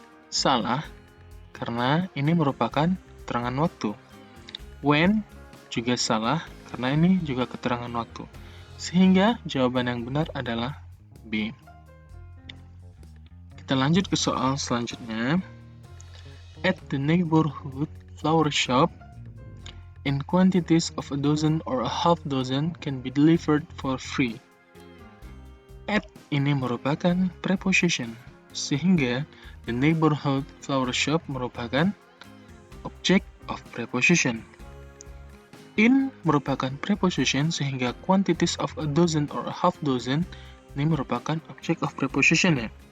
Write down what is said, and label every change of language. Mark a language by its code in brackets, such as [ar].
[id] Salah, karena ini merupakan keterangan waktu. When. Juga salah, karena ini juga keterangan waktu. Sehingga jawaban yang benar adalah B. Kita lanjut ke soal selanjutnya. [en] At the neighborhood flower shop, in quantities of a dozen or a half dozen can be delivered for free. [id] At ini merupakan preposition, sehingga the neighborhood flower shop merupakan object of preposition. In merupakan preposition, sehingga quantities of a dozen or a half dozen ini merupakan object of preposition ya.